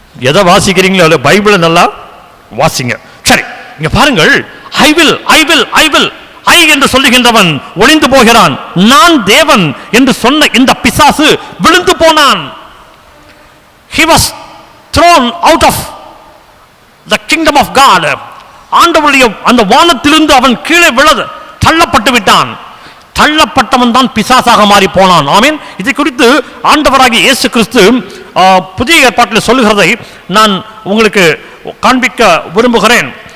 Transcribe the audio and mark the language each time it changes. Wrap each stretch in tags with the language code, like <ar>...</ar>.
<ta>எதை வாசிக்கிறீங்களோ இல்லை, பைபிளை நல்லா வாசிங்க. சரி, இங்க பாருங்கள்,</ta> <en>I will I will I</en> <ta>will I என்று சொல்லுகின்றவன் ஒளிந்து போகிறான், நான் தேவன் என்று சொன்ன இந்த பிசாசு விழுந்து போனான்.</ta> <en>He was thrown out of the kingdom of God.</en> <ta>ஆண்டவருடைய அந்த வானத்திலிருந்து அவன் கீழே தள்ளப்பட்டு விட்டான். தள்ளப்பட்டவன் தான் பிசாசாக மாறி போனான். ஆமென். இதை குறித்து ஆண்டவராகிய இயேசு கிறிஸ்து புதிய ஏற்பாட்டில் சொல்லுகிறதை நான் உங்களுக்கு காண்பிக்க விரும்புகிறேன்.</ta>